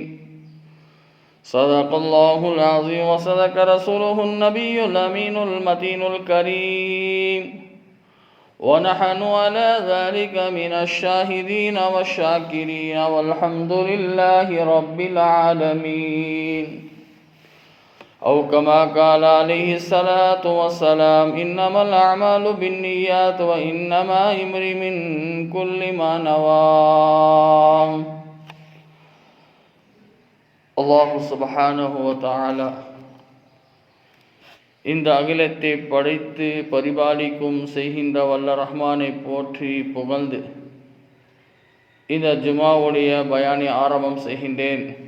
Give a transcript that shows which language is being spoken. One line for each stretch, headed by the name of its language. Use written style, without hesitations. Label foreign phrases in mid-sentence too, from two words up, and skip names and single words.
Arabic: صدق الله العظيم وصدق رسوله النبي الأمين المتين الكريم ونحن على ذلك من الشاهدين والشاكرين والحمد لله رب العالمين. أو كما قال عليه الصلاة والسلام إنما الأعمال بالنيات وإنما لامرئ من كل ما نوى. الله سبحانه وتعالى
Tamil: இந்த அகிலத்தை படைத்து பரிபாலிக்கும் செய்கின்ற வல்ல ரஹ்மானை போற்றி புகழ்ந்து இந்த ஜுமாவுடைய பயானை ஆரம்பம் செய்கின்றேன்.